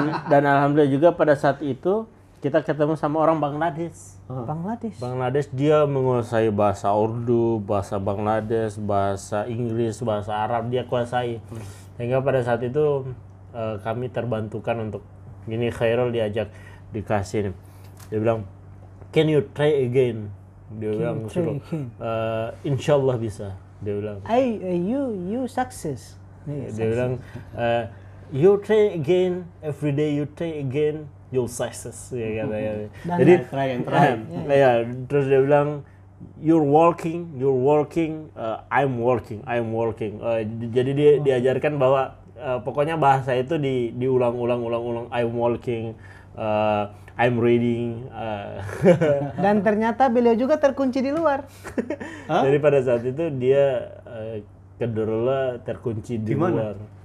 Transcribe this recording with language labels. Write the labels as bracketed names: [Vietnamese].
[Indonesian] Dan alhamdulillah juga pada saat itu kita ketemu sama orang Bangladesh. Bangladesh dia menguasai bahasa Urdu, bahasa Bangladesh, bahasa Inggris, bahasa Arab dia kuasai. Sehingga pada saat itu kami terbantukan untuk ini Khairul diajak dikasih nih. Dia bilang, [English] can you try again? [Indonesian] Dia bilang [English] try [Indonesian] suruh, [English] again? [Indonesian] Insyaallah bisa. Dia bilang. [English] You success. [Indonesian] Dia bilang, [English] you try again, every day you try again, you'll success. [Indonesian] Ya kata. Jadi [English] try and try. [Indonesian] ya, terus dia bilang, [English] you're working, I'm working. [Indonesian] Jadi dia diajarkan bahwa pokoknya bahasa itu diulang-ulang. [English] I'm working, I'm reading. [Indonesian] Dan ternyata beliau juga terkunci di luar. Jadi pada saat itu dia kedorula terkunci di luar.